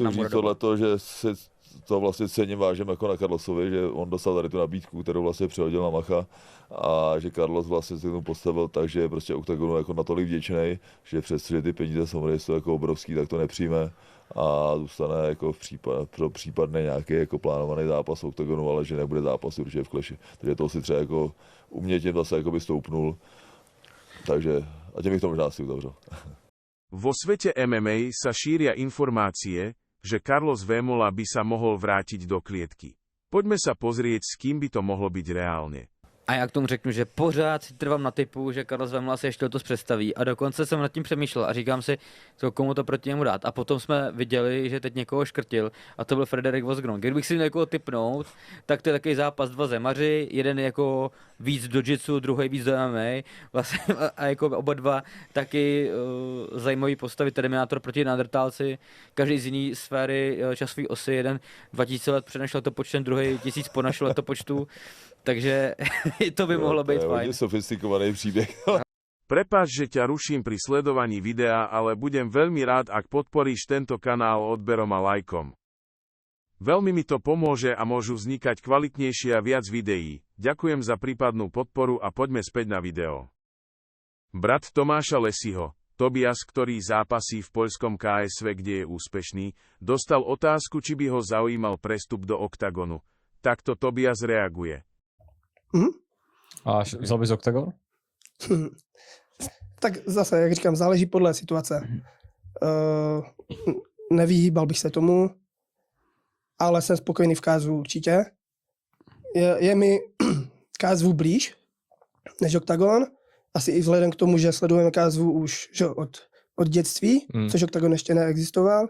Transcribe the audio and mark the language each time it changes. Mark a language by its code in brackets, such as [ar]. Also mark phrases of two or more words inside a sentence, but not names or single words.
[cs] musím říct tohleto, že si to vlastně cením vážím jako na Carlosovi, že on dostal tady tu nabídku, kterou vlastně přehodil na Macha a že Carlos vlastně se k tomu postavil tak, že je prostě Octagonu jako natolik vděčný, že přes že ty peníze samozřejmě jsou jako obrovský, tak to nepřijme a zůstane jako pro případný nějaký jako plánovaný zápas v Octagonu, ale že nebude zápas určitě v Clashi. Takže to si třeba jako umětně zase jako by stoupnul, takže a tím bych to možná asi uzavřel. [sk] Vo svete MMA sa šíria informácie, že Carlos Vémola by sa mohol vrátiť do klietky. Poďme sa pozrieť, s kým by to mohlo byť reálne. [cs] A já k tomu řeknu, že pořád si trvám na typu, že Carlos Vémola se ještě letos představí a dokonce jsem nad tím přemýšlel a říkám si, komu to proti němu dát. A potom jsme viděli, že teď někoho škrtil a to byl Frederik Vosgron. Kdybych si měl někoho tipnout, tak to je takový zápas 2 zemaři, jeden jako víc do jiu-jitsu, druhý víc do MMA vlastně, a jako oba dva taky zajímavý postavy, Terminátor proti Neandertálci, každý z jiný sféry časové osy, jeden 2000 let před naším letopočtem, druhý 1000 po našem letopočtu. Takže to by mohlo být fajn. To je sofistikovaný příběh. [sk] Prepáč, že ťa ruším pri sledovaní videa, ale budem veľmi rád, ak podporíš tento kanál odberom a lajkom. Veľmi mi to pomôže a môžu vznikať kvalitnejšie a viac videí. Ďakujem za prípadnú podporu a poďme späť na video. Brat Tomáša Lesiho, Tobias, ktorý zápasí v poľskom KSV, kde je úspešný, dostal otázku, či by ho zaujímal prestup do Octagonu. Takto Tobias reaguje. [cs] A vzal bys Octagon? Tak zase, jak říkám, záleží podle situace. Nevyhýbal bych se tomu, ale jsem spokojený v KSV určitě. Je mi KSV blíž než Octagon, asi i vzhledem k tomu, že sledujeme KSV už že, od dětství, což Octagon ještě neexistoval.